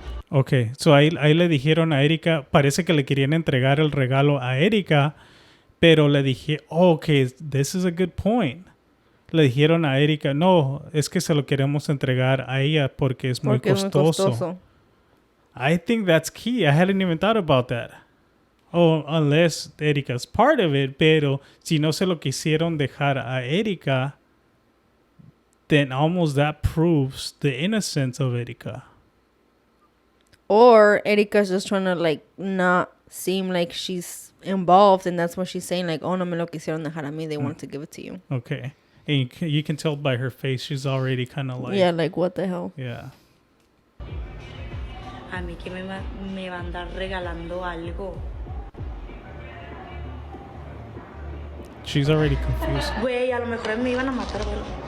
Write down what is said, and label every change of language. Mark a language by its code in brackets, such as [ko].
[es] Okay, so ahí le dijeron a Erika, parece que le querían entregar el regalo a Erika, pero le dije, [en] okay, this is a good point. [es] Le dijeron a Erika, no, es que se lo queremos entregar a ella porque es muy costoso. [en] I think that's key. I hadn't even thought about that. Unless Erika's part of it, [es] pero si no se lo quisieron dejar a Erika, [en] then almost that proves the innocence of Erika. Or Erika's just trying to like not seem like she's involved, and that's what she's saying, like, oh, [es] no me lo quisieron dejar a mí, [en] they wanted to give it to you. Okay. And you can tell by her face, she's already kind of like... Yeah, like, what the hell? Yeah. [es] A mí que me va a andar regalando algo. [en] She's already confused. [es] Güey, a lo mejor me iban a matar, güey.